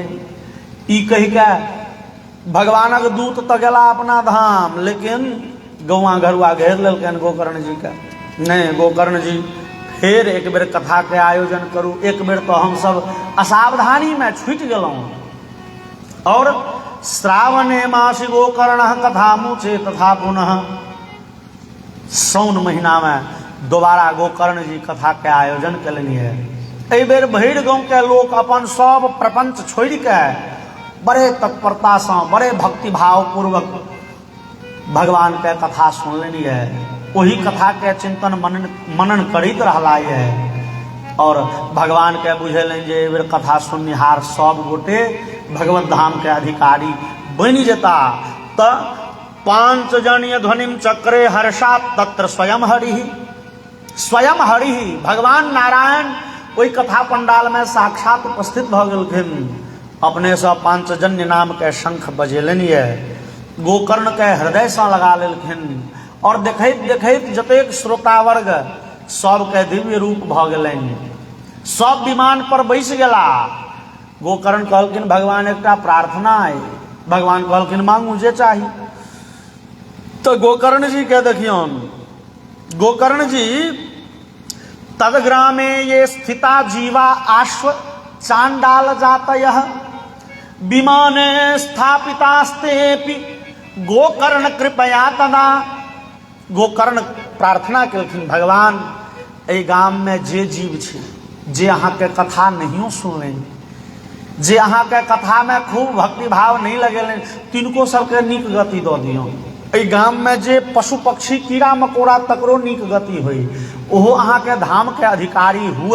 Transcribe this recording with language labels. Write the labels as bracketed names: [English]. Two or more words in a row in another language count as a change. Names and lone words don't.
[Maithili] ई कहि के भगवानक दूत तो गेला अपना धाम, लेकिन गौआ घरुआ घेर लेलकनि गोकर्ण जी के। नहीं गोकर्ण जी फिर एक बेर कथा के आयोजन करू। एक बेर तो हम सब असावधानी में छूट गेलौं और [Sanskrit] श्रावणे मासी गोकर्ण कथा मुचे तथा [Maithili] पुनः साउन महीना में दोबारा गोकर्ण जी कथा के आयोजन कलनि है। एहि बेर भैर गाँव के लोग अपन सब प्रपंच छोड़ के बड़े तत्परता से बड़े भक्ति भाव पूर्वक भगवान के कथा सुनलनि है। वही कथा के चिंतन मनन करैत रहला है। और भगवान के बुझेलें जे एहि बेर कथा सुननिहार सब गोटे भगवत धाम के अधिकारी बनि जेता। त [Sanskrit] पांचजन्य ध्वनिम चक्रे हर्षा तत्र स्वयं हरि [Maithili] भगवान नारायण ओई कथा पंडाल में साक्षात उपस्थित भ गेलखिन। अपने से पांचजन्य नाम के शंख बजेलनि ये, गोकर्ण के हृदय से लगा लेलखिन और देखैत देखैत जतेक श्रोतावर्ग सबके दिव्य रूप भ गेलनि, सब विमान पर बैस गेला। गोकर्ण कहलखिन भगवान एकटा प्रार्थना है। भगवान कहलखिन मांगू जे चाही। तो गोकर्ण जी के देखियौन, गोकर्ण जी [Sanskrit] तदग्रामे ये स्थिता जीवा आश्व चांडाल जातयः विमाने स्थापितास्तेपि गोकर्ण कृपया तदा। [Maithili] गोकर्ण प्रार्थना केलखिन भगवान एहि गाम में जे जीव छै जे अहाँ के कथा नहियो सुनलनि, जे अहाँ के कथा में खूब भक्ति भाव नहीं लगेलनि, तिनको सबके नीक गति दऽ दियौ। एहि गाम में जे पशु पक्षी कीड़ा मकोड़ा तकरो नीक गति होई, ओहो अहाँ के धाम के अधिकारी हुए।